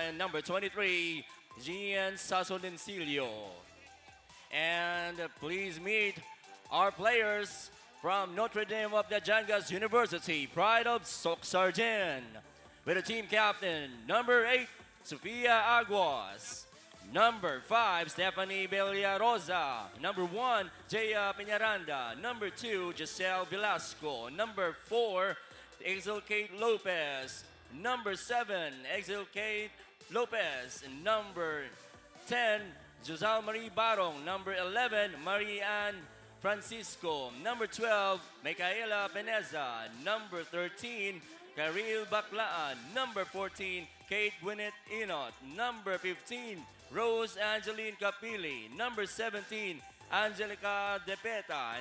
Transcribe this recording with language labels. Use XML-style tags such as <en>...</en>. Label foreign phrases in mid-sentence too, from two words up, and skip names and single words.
<en>And number 23, Gian Sasonencilio. And please meet our players from Notre Dame of the Jangas University, Pride of Soxargen, with the team captain, number 8, Sofia Aguas. Number 5, Stephanie Bellarosa. Number 1, Jaya Peñaranda. Number 2, Giselle Velasco. Number 4, Exilcate Lopez. Number 7, Exilcate Lopez. Number 10, Josal Marie Barong. Number 11, Marianne Francisco. Number 12, Micaela Peneza. Number 13, Karil Baclaan. Number 14, Kate Gwyneth Inot. Number 15, Rose Angeline Capili. Number 17, Angelica Depeta.</en>